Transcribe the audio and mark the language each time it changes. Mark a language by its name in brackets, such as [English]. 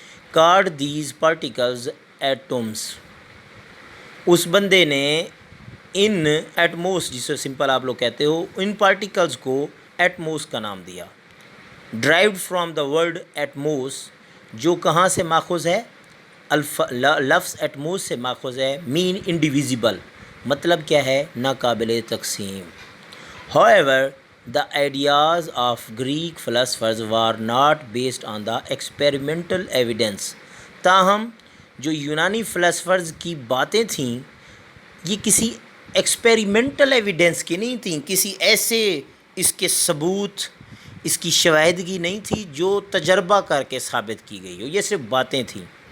[English] Called these particles atoms. [Urdu] اس بندے نے ان ایٹموس، جسے سمپل آپ لوگ کہتے ہو، ان پارٹیکلز کو ایٹموس کا نام دیا. [English] derived from the word atomos, [Urdu] جو کہاں سے ماخوذ ہے؟ لفظ ایٹموس سے ماخوذ ہے. [English] mean indivisible, [Urdu] مطلب کیا ہے؟ ناقابل تقسیم. [English] However, the ideas of Greek philosophers were not based on the experimental evidence. [Urdu] تاہم جو یونانی فلاسفرز کی باتیں تھیں یہ کسی ایکسپیریمنٹل ایویڈنس کی نہیں تھیں، کسی ایسے اس کے ثبوت، اس کی شواہدگی نہیں تھی جو تجربہ کر کے ثابت کی گئی ہو. یہ صرف باتیں تھیں.